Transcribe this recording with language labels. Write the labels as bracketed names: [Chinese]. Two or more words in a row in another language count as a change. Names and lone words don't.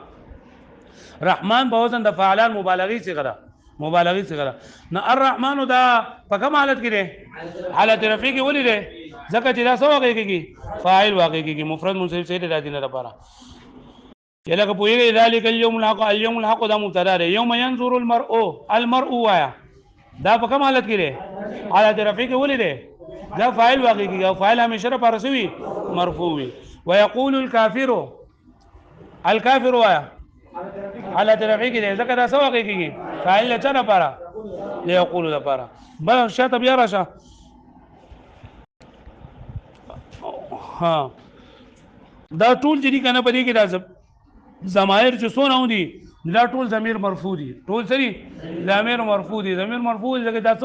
[Pashto] رحمان په وزن د فعلان مبالغه صيغه مبالغه صيغه نه الرحمن دا په کوم حالت کې دی حالت رفع کې ولې دی ځکه چې دا څه واقع کېږي فاعل واقع کېږي مفرد منصرف صحیح دی د دینه لپاره لکه پوهیږي [Arabic] ذالک اليوم الحق اليوم الحق [Pashto] دا مبتدا دی [Arabic] یوم ينظر المرء [Pashto] وایا دا په کوم حالت کې دی حالت رفع کې ولې دی دا فاعل واقع کېږي او فاعل همیشه لپاره سوي مرفوع وي [Arabic] ويقول الكافر [Pashto] وایا حالت رفع کې دی ځکه دا څه واقع کېږي فاعل لچا لپاره ليقول لپاره بل شاته بیا راشه ها دا ټول چې کنه په دې کې راځي ضمائر چې څونه ودي دا ټول ضمیر مرفوع دي ټول سری ضمیر مرفوع دي ضمیر مرفوع لکه دا څه